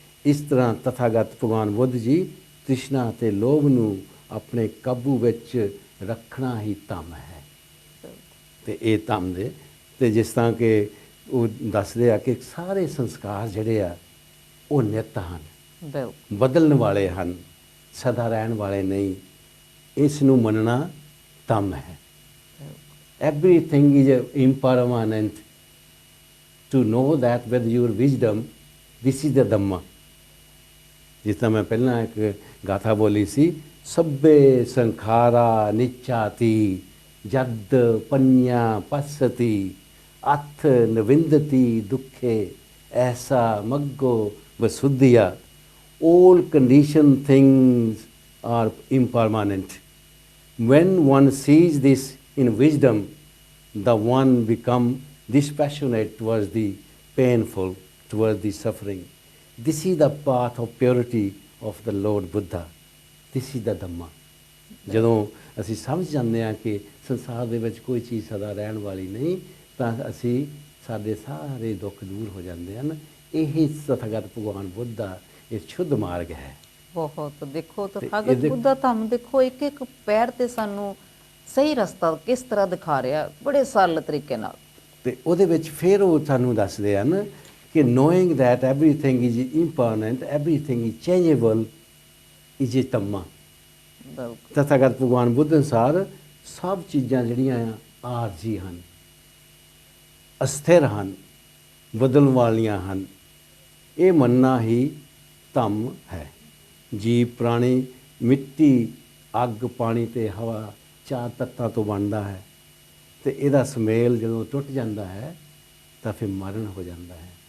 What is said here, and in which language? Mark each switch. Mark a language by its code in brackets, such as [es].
[pa] ਇਸ ਤਰ੍ਹਾਂ ਤਥਾਗਤ ਭਗਵਾਨ ਬੁੱਧ ਜੀ ਤ੍ਰਿਸ਼ਨਾ ਅਤੇ ਲੋਭ ਨੂੰ ਆਪਣੇ ਕਾਬੂ ਵਿੱਚ ਰੱਖਣਾ ਹੀ ਧੰਮ ਹੈ। ਤੇ ਇਹ ਧੰਮ ਦੇ ਤੇ ਜਿਸ ਤਰ੍ਹਾਂ ਕਿ ਉਹ ਦੱਸਦੇ ਆ ਕਿ ਸਾਰੇ ਸੰਸਕਾਰ ਜਿਹੜੇ ਆ ਉਹ ਨਿੱਤ ਹਨ, ਬਦਲਣ ਵਾਲੇ ਹਨ, ਸਦਾ ਰਹਿਣ ਵਾਲੇ ਨਹੀਂ। ਇਸ ਨੂੰ ਮੰਨਣਾ ਧੰਮ ਹੈ। [en] Everything is impermanent. To know that with your wisdom, this is the Dhamma. [pa] ਜਿਸ ਤਰ੍ਹਾਂ ਮੈਂ ਪਹਿਲਾਂ ਇੱਕ ਗਾਥਾ ਬੋਲੀ ਸੀ, [pi] ਸਭੇ ਸੰਖਾਰਾ ਨਿਚਾਤੀ ਜਦ ਪੰਨਿਆ ਪਸਤੀ ਅਥ ਨਵਿੰਦਤੀ ਦੁੱਖੇ ਐਸਾ ਮੱਗੋ ਵਸੁਧਿਆ। [en] All conditioned things are impermanent. When one sees this in wisdom, the one become dispassionate towards the painful, towards the suffering. This is the path of purity of the Lord Buddha. This is the Dhamma. [pa] ਜਦੋਂ ਅਸੀਂ ਸਮਝ ਜਾਂਦੇ ਹਾਂ ਕਿ ਸੰਸਾਰ ਦੇ ਵਿੱਚ ਕੋਈ ਚੀਜ਼ ਸਦਾ ਰਹਿਣ ਵਾਲੀ ਨਹੀਂ, ਤਾਂ ਅਸੀਂ ਸਾਡੇ ਸਾਰੇ ਦੁੱਖ ਦੂਰ ਹੋ ਜਾਂਦੇ ਹਨ। ਇਹੀ ਤਥਾਗਤ ਭਗਵਾਨ ਬੁੱਧ ਦਾ ਇਹ ਸ਼ੁੱਧ ਮਾਰਗ ਹੈ। ਬਹੁਤ ਦੇਖੋ ਤਥਾਗਤ ਬੁੱਧ ਦਾ ਧੰਮ ਦੇਖੋ, ਇੱਕ ਇੱਕ ਪੈਰ ਤੇ ਸਾਨੂੰ ਸਹੀ ਰਸਤਾ ਕਿਸ ਤਰ੍ਹਾਂ ਦਿਖਾ ਰਿਹਾ, ਬੜੇ ਸਰਲ ਤਰੀਕੇ ਨਾਲ। ਤੇ ਉਹਦੇ ਵਿੱਚ ਫਿਰ ਉਹ ਸਾਨੂੰ ਦੱਸਦੇ ਹਨ ਕਿ [en] knowing that everything is impermanent, everything is changeable is a Dhamma। [pa] ਤਥਾਗਤ ਭਗਵਾਨ ਬੁੱਧ ਅਨੁਸਾਰ ਸਭ ਚੀਜ਼ਾਂ ਜਿਹੜੀਆਂ ਆ ਆਰਜੀ ਹਨ, ਅਸਥਿਰ ਹਨ, ਬਦਲਣ ਵਾਲੀਆਂ ਹਨ। ਇਹ ਮੰਨਣਾ ਹੀ ਧੰਮ ਹੈ। ਜੀਵ ਪ੍ਰਾਣੀ ਮਿੱਟੀ, ਅੱਗ, ਪਾਣੀ ਤੇ ਹਵਾ ਚਾਰ ਤੱਤਾਂ ਤੋਂ ਬਣਦਾ ਹੈ, ਤੇ ਇਹਦਾ ਸੁਮੇਲ ਜਦੋਂ ਟੁੱਟ ਜਾਂਦਾ ਹੈ ਤਾਂ ਫਿਰ ਮਰਨ ਹੋ ਜਾਂਦਾ ਹੈ।